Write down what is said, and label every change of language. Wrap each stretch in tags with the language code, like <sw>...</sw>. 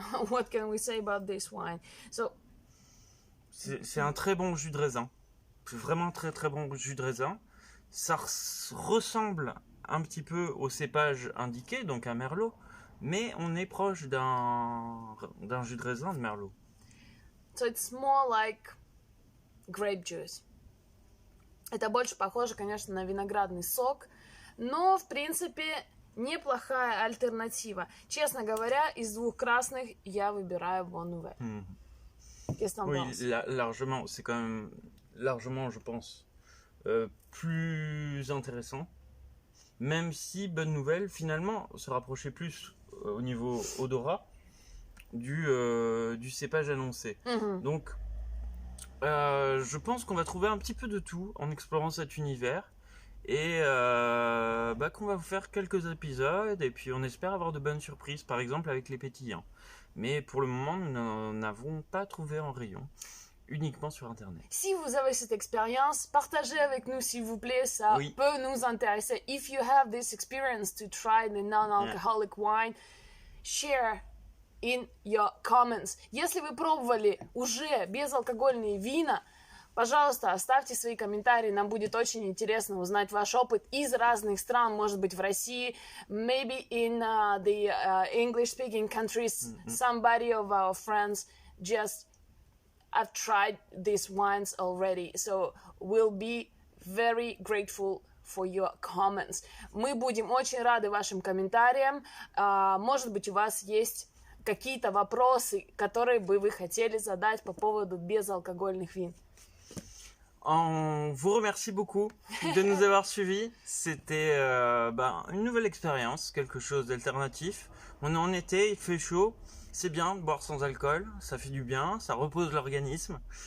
<en>What can we say about this wine?</en> <fr>C'est un très bon jus de raisin. C'est vraiment très très bon jus de raisin. Ça ressemble un petit peu au cépage indiqué, donc un merlot, mais on est proche d'un jus de raisin de merlot.</fr> <en>So it's more like grape juice.</en> <ru>Это больше похоже, конечно, на виноградный сок, но, в принципе, неплохая альтернатива. Честно говоря, из двух красных я выбираю Bonne Nouvelle.</ru> <fr>Qu'est-ce que t'en penses? Oui, largement. C'est quand même largement, je pense, plus intéressant. Même si Bonne Nouvelle, finalement, se rapprochait plus au niveau odorat du cépage annoncé. Donc, je pense qu'on va trouver un petit peu de tout en explorant cet univers. Et qu'on va vous faire quelques épisodes et puis on espère avoir de bonnes surprises, par exemple avec les pétillants. Mais pour le moment, nous n'en avons pas trouvé en rayon, uniquement sur Internet. Si vous avez cette expérience, partagez avec nous s'il vous plaît, ça peut nous intéresser.</fr> <en>If you have this experience to try the non-alcoholic wine, share in your comments.</en> <ru>Если вы пробовали уже безалкогольные вина, пожалуйста, оставьте свои комментарии, нам будет очень интересно узнать ваш опыт из разных стран, может быть в России,</ru> <en>maybe in the English-speaking countries, somebody of our friends just have tried these wines already, so we'll be very grateful for your comments.</en> <ru>Мы будем очень рады вашим комментариям, может быть у вас есть какие-то вопросы, которые бы вы хотели задать по поводу безалкогольных вин.</ru> <fr>On vous remercie beaucoup de nous avoir suivis. C'était une nouvelle expérience, quelque chose d'alternatif. On est en été, il fait chaud. C'est bien de boire sans alcool, ça fait du bien, ça repose l'organisme.</fr>